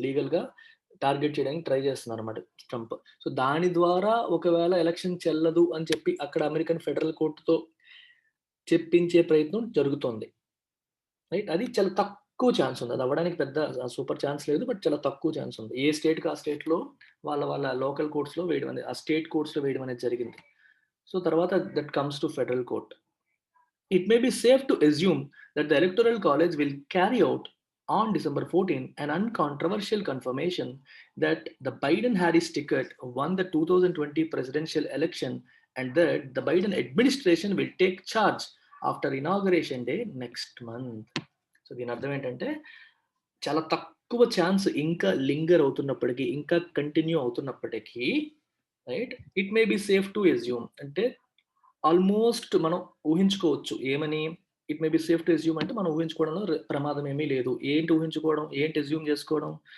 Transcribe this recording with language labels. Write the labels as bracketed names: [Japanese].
[Telugu] లీగల్‌గా టార్గెట్ చేయడానికి try చేస్తున్నారన్నమాట Trump. So దాని ద్వారా ఒకవేళ ఎలక్షన్ చెల్లదు అని చెప్పి అక్కడ అమెరికన్ ఫెడరల్ కోర్టుతో చెప్పించే ప్రయత్నం జరుగుతోంది. రైట్? అది చాలా తక్కువ ఛాన్స్ ఉంది. అది అవ్వడానికి పెద్ద సూపర్ ఛాన్స్ లేదు. బట్ చాలా తక్కువ ఛాన్స్ ఉంది. ఏ స్టేట్‌కి ఆ స్టేట్‌లో వాళ్ళ లోకల్ కోర్ట్స్‌లో వేయడం అనేది, ఆ స్టేట్ కోర్ట్స్‌లో వేయడం అనేది జరిగింది. [English] So తర్వాత that comes to federal court. It may be safe to assume that the Electoral College will carry out on December 14 an uncontroversial confirmation that the Biden-Harris ticket won the 2020 presidential election and that the Biden administration will take charge after inauguration day next month. [Telugu] So దీని అర్థం ఏంటంటే చాలా తక్కువ chance ఇంకా linger అవుతున్నప్పటికీ, ఇంకా continue అవుతున్నప్పటికీ, right, [English] it may be safe to assume [Telugu] అంటే almost మనం ఊహించుకోవచ్చు. ఏమని? [English] it may be safe to assume [Telugu] అంటే మనం ఊహించుకోవడంలో ప్రమాదం ఏమీ లేదు. ఏంటి ఊహించుకోవడం? ఏంటి అస్యూమ్ చేసుకోవడం?